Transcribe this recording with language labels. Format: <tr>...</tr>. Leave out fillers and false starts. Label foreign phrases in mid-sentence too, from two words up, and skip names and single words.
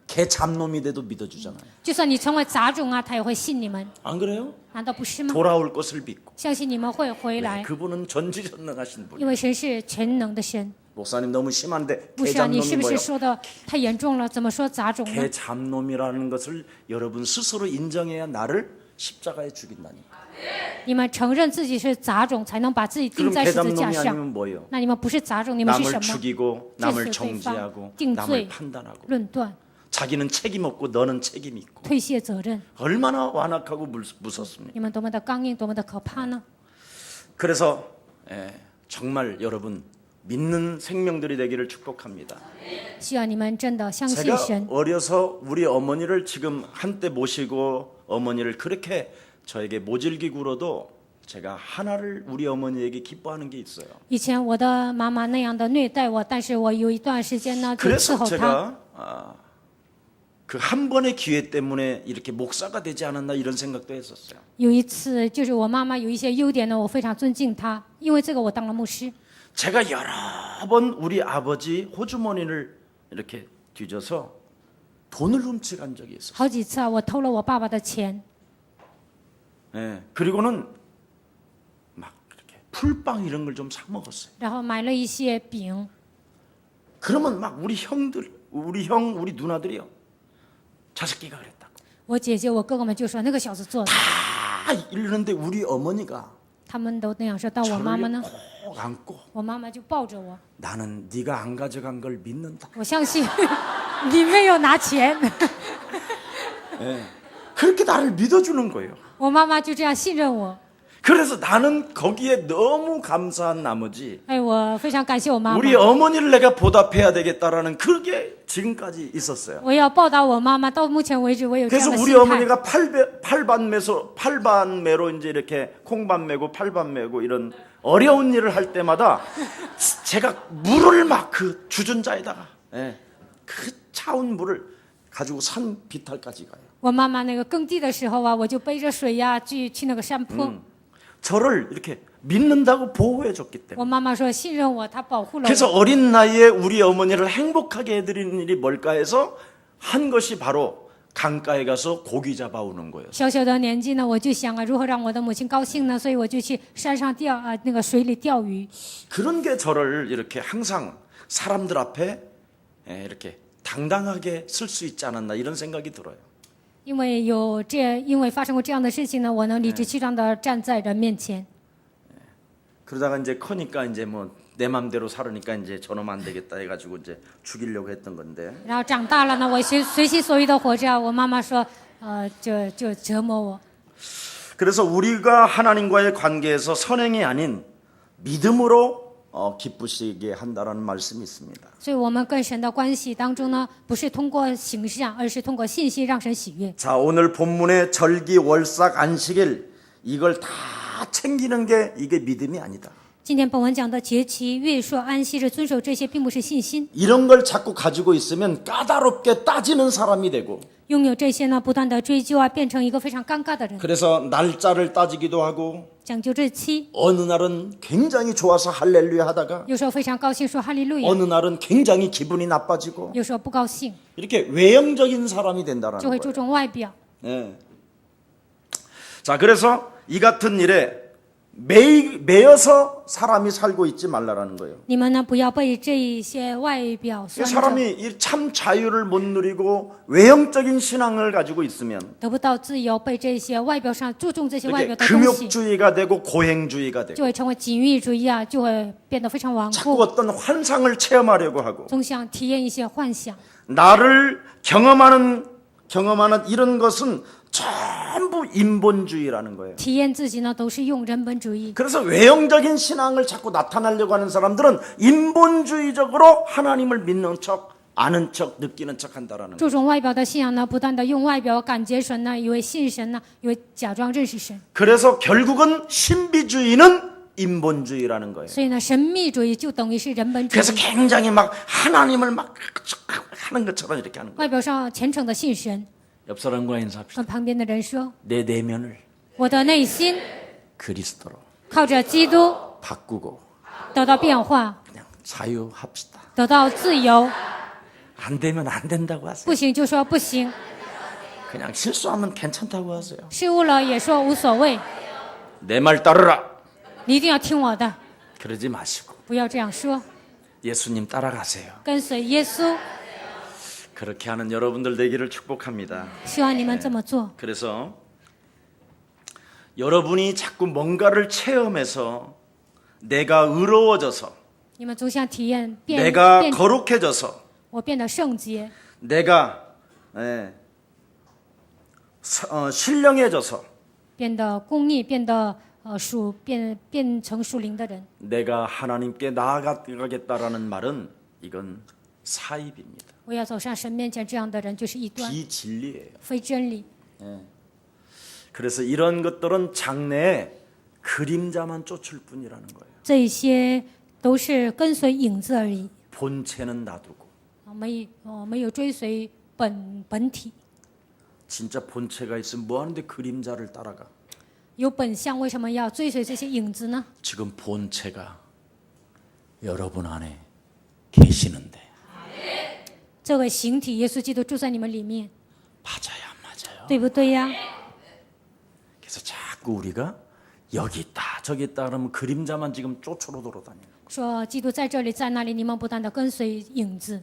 <ko>개 잡놈이 돼도 믿어주잖아요.</ko> <zh>就算你成为杂种啊，他也会信你们，</zh> <ko>안 그래요?</ko> <zh>难道不是吗？</zh> <ko>돌아올 것을 믿고</ko> <zh>相信你们会回</zh> <ko>네,</ko> <zh>来，</zh> <ko>그분은 전지전능하신 분.</ko> <zh>因为神是全能的神。</zh> <ko>목사님 너무 심한데</ko> <zh>不</zh> <ko>개</ko> <zh>是啊，你是</zh> <ko>잡놈이</ko> <zh>不是</zh> <ko>뭐예요?</ko> <zh>说的太严重了？怎么说杂种呢？</zh> <ko>개 잡놈이라는 것을 여러분 스스로 인정해야 나를 십자가에 죽인다니까.</ko> <zh>你们承认自己是杂种，才能把自己钉</zh> <ko>그럼</ko> <zh>在</zh> <ko>개</ko> <zh>十字架</zh> <ko>잡놈이</ko> <zh>上。</zh> <ko>아니면 뭐예요?</ko> <zh>那你们不是杂种，你们是</zh> <ko>남을</ko> <zh>什么？</zh> <ko>죽이고 남을</ko> <zh>찔 对方,</zh> <ko>정죄하고</ko> <zh>定</zh> <ko>남을</ko> <zh>罪,</zh> <ko>판단하고</ko> <zh>论断、</zh> <ko>자기는 책임 없고 너는 책임 있고</ko> <zh>推卸责任，</zh> <ko>얼마나 완악하고 무섭습니까?</ko> <zh>你们多么的刚硬，多么的可怕呢？</zh> <ko>그래서 정말 여러분 믿는 생명들이 되기를 축복합니다.</ko> <zh>希望你们真的相信</zh> <ko>제가</ko> <zh>神。</zh> <ko>어려서 우리 어머니를 지금 한때 모시고 어머니를 그렇게 저에게 모질게 굴어도 제가 하나를 우리 어머니에게 기뻐하는 게 있어요.</ko> <zh>以前我的妈妈那样的虐待我，但是我有一段时间呢，就伺</zh> <ko>그래서</ko> <zh>候她。</zh> <ko>제가 그 한 번의 기회 때문에 이렇게 목사가 되지 않았나 이런 생각도 했었어요.</ko> <zh>有一次，就是我妈妈有一些优点呢，我非常尊敬她，因为这个我当了牧师。</zh> <ko>제가 여러 번 우리 아버지 호주머니를 이렇게 뒤져서 돈을 훔쳐간 적이 있어요.</ko> <zh>好几次啊，我偷了我爸爸的钱，</zh> <ko>그리고는 막 이렇게 풀빵 이런 걸 좀 사 먹었어요.</ko> <zh>然后买了一些饼。</zh> <ko>그러면 막 우리 형들, 우리 형, 우리 누나들이요. 저 새끼가 그랬다고.</ko> <zh>我姐姐、我哥哥们就说那个小子做的，</zh> <ko>다 이러는데 우리 어머니가</ko> <zh>他们都那样说。但我妈妈</zh> <ko>저를</ko> <zh>呢？</zh> <ko>꼭 안고</ko> <zh>我妈妈就抱着我，</zh> <ko>나는 네가 안 가져간 걸 믿는다.</ko> <zh>我相信你没有拿钱。</zh> <ko>그렇게 나를 믿어주는 거예요.</ko> <zh>我妈妈就这样信任我。</zh> <ko>그래서 나는 거기에 너무 감사한 나머지</ko> <zh>哎，我非常感谢我妈妈。</zh> <ko>우리 어머니를 내가 보답해야 되겠다라는 그게 지금까지 있었어요.</ko> <zh>我要报答我妈妈。到目前为止，我有这样</zh> <ko>그래서</ko> <zh>的</zh> <ko>우리</ko> <zh>心态。</zh> <ko>어머니가 팔반매로 이제 이렇게 콩반 매고 팔반 매고 이런 어려운 일을 할 때마다 제가 물을 막 그 주전자에다가 그 차온 물을 가지고 산 비탈까지 가요.</ko> <zh>我妈妈那个耕地的时候啊，我就背着水呀、去那个山坡。</zh> <ko>저를 이렇게 믿는다고 보호해 줬기 때문에.</ko> <zh>我妈妈说信任我，她保护了</zh> <ko>그래서</ko> <zh>我。</zh> <ko>어린 나이에 우리 어머니를 행복하게 해드리는 일이 뭘까 해서 한 것이 바로 강가에 가서 고기 잡아오는 거예요.</ko> <zh>小小的年纪呢，我就想啊，如何让我的母亲高兴呢？所以我就去山上那个水里钓鱼。</zh> <ko>그런 게 저를 이렇게 항상 사람들 앞에 이렇게 당당하게 쓸 수 있지 않았나 이런 생각이 들어요.</ko> <zh>因为发生过这样的事情呢，我能理直气壮地站在人面前。</zh> <ko>그러다가 이제 커니까 이제 뭐 내 맘대로 살으니까 이제 저놈 안 되겠다 해가지고 이제 죽이려고 했던 건데</ko> <zh>然后长大了呢，我随心所欲地活着。我妈妈说，就折磨我。</zh> <ko>그래서 우리가 하나님과의 관계에서 선행이 아닌 믿음으로 기쁘시게 한다라는 말씀이 있습니다.</ko> <zh>所以我们跟神的关系当中呢，不是通过形式啊，而是通过信息让神喜悦。</zh> <ko>자, 오늘 본문의 절기, 월삭, 안식일 이걸 다 챙기는 게 이게 믿음이 아니다.</ko> <zh>今天本文讲的节期、月朔、安息日，遵守这些并不是信心。</zh> <ko>이런 걸 자꾸 가지고 있으면 까다롭게 따지는 사람이 되고</ko> <zh>拥有这些呢，不断的追究啊，变成一个非常尴尬的人，</zh> <ko>그래서 날짜를 따지기도 하고</ko> <zh>讲究日期，</zh> <ko>어느 날은 굉장히 좋아서 할렐루야 하다가</ko> <zh>有时候非常高兴说哈利路亚，</zh> <ko>어느 날은 굉장히 기분이 나빠지고</ko> <zh>有时候不高兴，</zh> <ko>이렇게 외형적인 사람이 된다라는</ko> <zh>就会注</zh> <ko>거예요.</ko> <zh>重外表。</zh> <ko>예. 자, 그래서 이 같은 일에 매여서 사람이 살고 있지 말라라는 거예요.</ko> <zh>你们呢，不要被这一些外表拴着，</zh> <ko>사람이 이 참 자유를 못 누리고 외형적인 신앙을 가지고 있으면</ko> <zh>得不到自由，被这些外表上注重这些外</zh> <ko>이렇게</ko> <zh>表的东西，</zh> <ko>금욕주의가 되고 고행주의가</ko> <zh>就</zh> <ko>되고</ko> <zh>会成为禁欲主义啊，就会变得非常顽</zh> <ko>자꾸</ko> <zh>固，</zh> <ko>어떤 환상을 체험하려고 하고</ko> <zh>总想体验一些幻想。</zh> <ko>나를 경험하는 이런 것은 전부 인본주의라는 거예요.</ko> <zh>体验自己呢，都是用人本主义。</zh> <ko>그래서 외형적인 신앙을 자꾸 나타내려고 하는 사람들은 인본주의적으로 하나님을 믿는 척, 아는 척, 느끼는 척 한다라는 거예요.</ko> <zh>注重外表的信仰呢，不断的用外表感觉神呢，以为信神呢，以为假装认识神。</zh> <ko>그래서 결국은 신비주의는 인본주의라는 거예요.</ko> <zh>所以呢，神秘主义就等于是人本主</zh> <ko>그래서</ko> <zh>义，</zh> <ko>굉장히 막 하나님을 막 하는 것처럼 이렇게 하는 거예요.</ko> <zh>外表上虔诚的信神。</zh> <ko>옆 사람과 인사합시다.</ko> <zh>跟旁边的人说，</zh> <ko>내 내면을</ko> <zh>我的内心</zh> <ko>그리스도로</ko> <zh>靠着基督</zh> <ko>바꾸고</ko> <zh>得到变化，</zh> <ko>그냥 자유합시다.</ko> <zh>得到自由。</zh> <ko>안 되면 안 된다고 하세요.</ko> <zh>不行就说不行，</zh> <ko>그냥 실수하면 괜찮다고 하세요.</ko> <zh>失误了也说无所谓，</zh> <ko>내 말 따르라.</ko> <zh>你一定要听我的，</zh> <ko>그러지 마시고</ko> <zh>不要这样说，</zh> <ko>예수님 따라가세요.</ko> <zh>跟随耶稣。</zh> <ko>그렇게 하는 여러분들 되기를 축복합니다.</ko> <zh>希望你们这么做。</zh> <ko>그래서 여러분이 자꾸 뭔가를 체험해서 내가 의로워져서</ko> <zh>你们总想体验变</zh> <ko>내가</ko> <zh>变，</zh> <ko>거룩해져서</ko> <zh>我变得圣洁，</zh> <ko>내가 신령해져서</ko> <zh>变得公义，变得变成属灵的人。</zh> <ko>내가 하나님께 나아가겠다라는 말은 이건 사입입니다.</ko> <zh>我要走上神面前，这样的人就是异端，</zh> <ko>비진리예요.</ko> <zh>非真理。</zh> <ko>그래서 이런 것들은 장래에 그림자만 쫓을 뿐이라는 거예요.</ko> <zh>这一些都是跟随影子而已，</zh> <ko>본체는 놔두고</ko> <zh>没有追随本体。</zh> <ko>진짜 본체가 있으면 뭐하는데 그림자를 따라가?</ko> <zh>有本相，为什么要追随这些影子呢？</zh> <ko>지금 본체가 여러분 안에 계시는데</ko> <zh>这个形体，耶稣基督住在你们里面，</zh> <ko>맞아요, 안 맞아요?</ko> <zh>对不对呀？</zh> <ko>그래서 자꾸 우리가 여기 있다 저기 있다 그러면 그림자만 지금 쫓으러 돌아다니는 거예요.</ko> <zh>说基督在这里，在那里，你们不断的跟随影子。</zh>